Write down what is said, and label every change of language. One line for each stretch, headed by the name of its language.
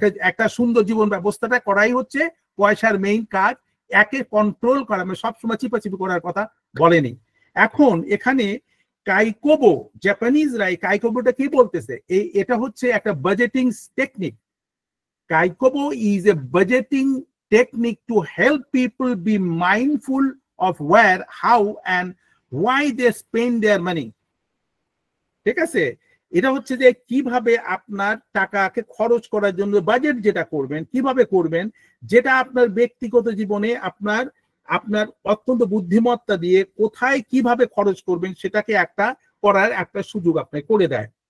Bangla: একটা সুন্দর জীবন ব্যবস্থাটা করাই হচ্ছে পয়সার মেইন কাজ, একে কন্ট্রোল করা, মানে সবসময় চিপাচিপি করার কথা বলেনি। এখন এখানে কাইকোবো, জাপানিজরা এই কাইকোবোটা কি বলতেছে, এটা হচ্ছে একটা budgeting technique.
English: Kakeibo is a budgeting technique to help people be mindful of where, how and why they spend their money.
Bangla: ঠিক আছে? এটা হচ্ছে যে কিভাবে আপনার টাকাকে খরচ করার জন্য বাজেট যেটা করবেন, কিভাবে করবেন, যেটা আপনার ব্যক্তিগত জীবনে আপনার অত্যন্ত বুদ্ধিমত্তা দিয়ে কোথায় কিভাবে খরচ করবেন সেটাকে একটা করার একটা সুযোগ আপনাকে করে দেয়।